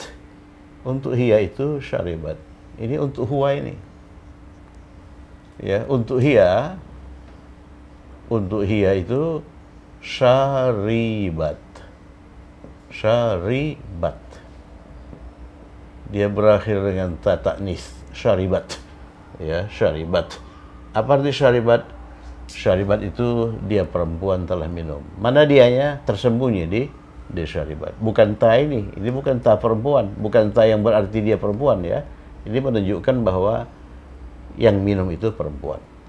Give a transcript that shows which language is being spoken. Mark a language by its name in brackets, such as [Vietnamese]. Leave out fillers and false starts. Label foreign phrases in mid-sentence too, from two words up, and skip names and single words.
[Indonesian] Untuk hiya itu syaribat. Ini untuk huwa ini. Ya, untuk hiya itu syaribat. Syaribat. Dia berakhir dengan [Arabic] ta ta'nis. [Indonesian] Syaribat. Ya, syaribat. Apa arti syaribat? Syaribat itu dia perempuan telah minum. Mana dianya? Tersembunyi di syaribat. Bukan ta ini bukan ta perempuan, bukan ta yang berarti dia perempuan ya. Ini menunjukkan bahwa yang minum itu perempuan.